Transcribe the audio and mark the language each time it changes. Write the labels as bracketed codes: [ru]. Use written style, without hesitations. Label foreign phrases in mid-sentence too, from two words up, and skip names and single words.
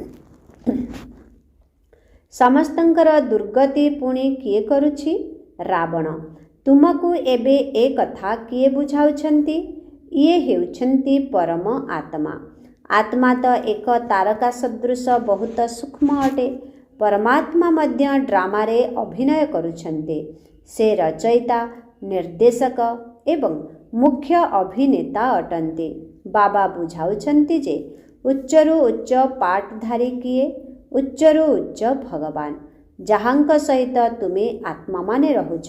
[or] ସମସ୍ତଙ୍କର ଦୁର୍ଗତି ପୁଣି କିଏ କରୁଛି? ରାବଣ। ତୁମକୁ ଏବେ ଏ କଥା କିଏ ବୁଝାଉଛନ୍ତି? ଇଏ ହେଉଛନ୍ତି ପରମ ଆତ୍ମା। ଆତ୍ମା ତ ଏକ ତାରକା ସଦୃଶ ବହୁତ ସୂକ୍ଷ୍ମ ଅଟେ। ପରମାତ୍ମା ମଧ୍ୟ ଡ୍ରାମାରେ ଅଭିନୟ କରୁଛନ୍ତି। ସେ ରଚୟିତା, ନିର୍ଦ୍ଦେଶକ ଏବଂ ମୁଖ୍ୟ ଅଭିନେତା ଅଟନ୍ତି। ବାବା ବୁଝାଉଛନ୍ତି ଯେ ଉଚ୍ଚରୁ ଉଚ୍ଚ ପାଠଧାରୀ କିଏ? ଉଚ୍ଚରୁ ଉଚ୍ଚ ଭଗବାନ, ଯାହାଙ୍କ ସହିତ ତୁମେ ଆତ୍ମା ମାନେ ରହୁଛ।